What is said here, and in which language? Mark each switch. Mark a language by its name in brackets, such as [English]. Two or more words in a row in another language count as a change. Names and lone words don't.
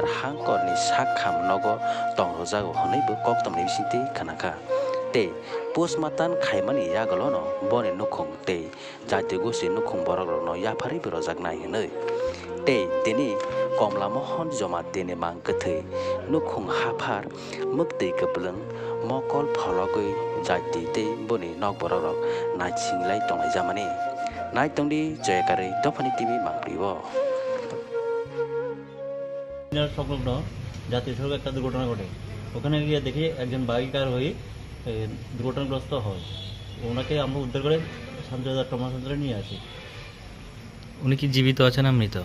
[Kok Borok] Hangkorni Sakham Nogo Tongrojago Honeibo Koktomni Bisinti Kanaka Te Postmatan Khaimani Yagalono Boni Nukhong Te Jati Gosi Nukhong Borogno Yapari Birojagnai Henei Te Tini Komala Mohan Jomatini Mang Kathai Nukhong Hapar Mukti Kaplung Mokol Phologoi Jati Te Boni Nok Borog Nachinglai Tongai Jamani Naik tongdi Jayakari Topani TV Mangpriwo [Bangla] সংলগ্ন জাতীয় সড়কে একটা দুর্ঘটনা ঘটে ওখানে গিয়ে দেখি একজন বাইকার হয়ে দুর্ঘটনাগ্রস্ত হয় ওনাকে আমরা উদ্ধার করে শান্তিবাজার ট্রমা সেন্টারে নিয়ে আসি উনি কি জীবিত আছেন না মৃত